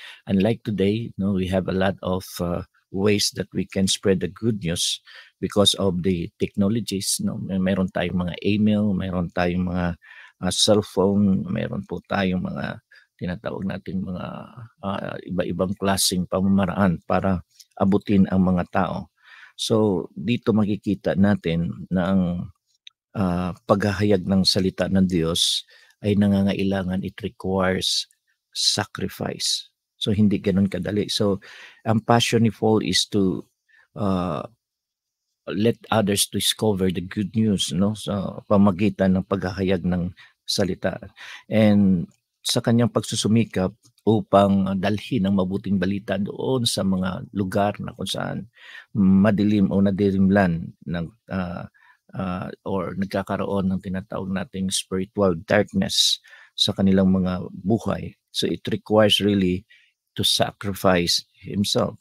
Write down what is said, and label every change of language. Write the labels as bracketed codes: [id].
[en] Unlike today, 'no, we have a lot of, ways that we can spread the good news because of the technologies, 'no. [tl] Meron tayong mga email, meron tayong mga, cellphone, meron po tayong mga tinatawag nating mga, iba-ibang klaseng pamamaraan para abutin ang mga tao. So, dito makikita natin na ang, paghahayag ng salita ng Diyos ay nangangailangan, [en] it requires sacrifice. [tl] So, hindi gano'n kadali. [en] So, ang passion ni Paul is to, uh, let others discover the good news, 'no, [tl] sa pamagitan ng paghahayag ng salita. And sa kanyang pagsusumikap upang dalhin ang mabuting balita doon sa mga lugar na kung saan madilim o nadilimlan ng, or nagkakaroon ng tinatawag nating spiritual darkness sa kanilang mga buhay. [en] So it requires really to sacrifice himself.